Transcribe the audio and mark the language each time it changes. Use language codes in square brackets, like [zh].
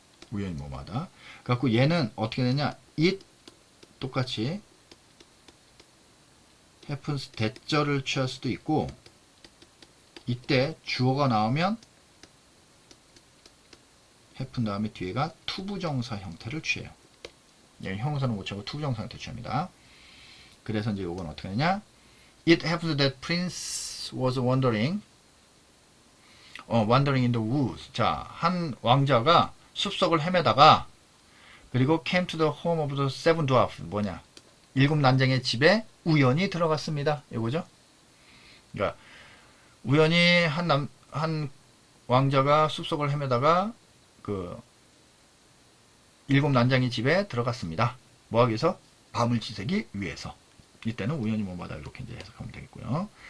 [ko] 우연히 뭐뭐하다. 그래갖고 얘는 어떻게 되냐? it 똑같이 happens 대절을 취할 수도 있고, 이때 주어가 나오면 happen 다음에 뒤에가 투부정사 형태를 취해요. 얘는 형용사는 못 취하고 투부정사 형태 취합니다. 그래서 이제 요건 어떻게 되냐? [en] It happened that Prince was wandering in the woods. [ko] 자, 한 왕자가 숲속을 헤매다가, 그리고 [en] came to the home of the seven dwarfs. [ko] 뭐냐? 일곱 난쟁이의 집에 우연히 들어갔습니다. 이거죠? 그러니까 우연히 한 왕자가 숲속을 헤매다가 그 일곱 난쟁이 집에 들어갔습니다. 뭐 하기 위해서? 밤을 지새기 위해서. 이때는 우연히 뭐마다 이렇게 이제 해석하면 되겠고요.